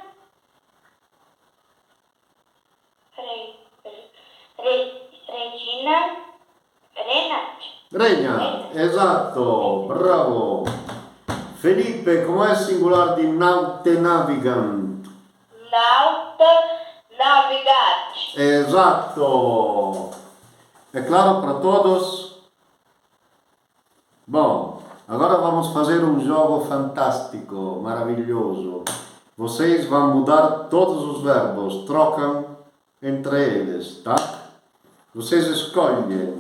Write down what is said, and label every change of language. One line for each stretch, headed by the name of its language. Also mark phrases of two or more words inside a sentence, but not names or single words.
Latin: Regina. Renat.
Italian: Regna, esatto, bravo. Felipe, come è il singular di
Latin: naute navigant? Nauta navigat.
Portuguese: Exacto. ¿É claro para todos? Bom, agora vamos fazer um jogo fantástico, maravilhoso. Vocês vão mudar todos os verbos, trocam entre eles, tá? Vocês escolhem.